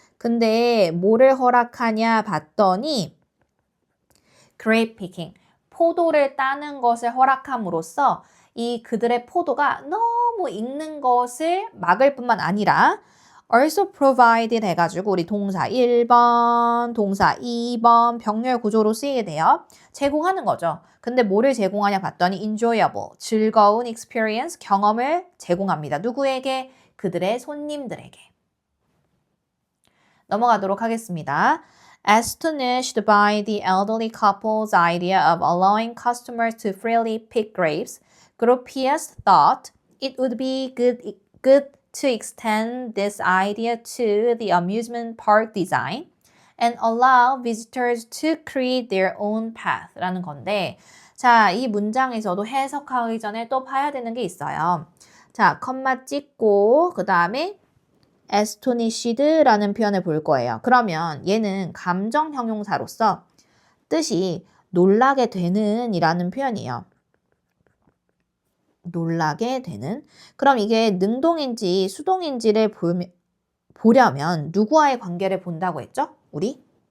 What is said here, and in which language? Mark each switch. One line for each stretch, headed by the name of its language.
Korean: 근데 뭐를 허락하냐 봤더니 grape picking, 포도를 따는 것을 허락함으로써 이 그들의 포도가 너무 익는 것을 막을 뿐만 아니라
English: also provided
Korean: 해가지고 우리 동사 1번, 동사 2번 병렬 구조로 쓰이게 돼요. 제공하는 거죠. 근데 뭐를 제공하냐 봤더니 enjoyable, 즐거운 experience, 경험을 제공합니다. 누구에게? 그들의 손님들에게. 넘어가도록 하겠습니다.
English: Astonished by the elderly couple's idea of allowing customers to freely pick grapes, Gropius thought it would be good to extend this idea to the amusement park design and allow visitors to create their own path
Korean: 라는 건데, 자, 이 문장에서도 해석하기 전에 또 봐야 되는 게 있어요. 자, 컴마 찍고 그 다음에 astonished라는 표현을 볼 거예요. 그러면 얘는 감정 형용사로서 뜻이 놀라게 되는 이라는 표현이에요. 놀라게 되는. 그럼 이게 능동인지 수동인지를 보려면 누구와의 관계를 본다고 했죠? 우리?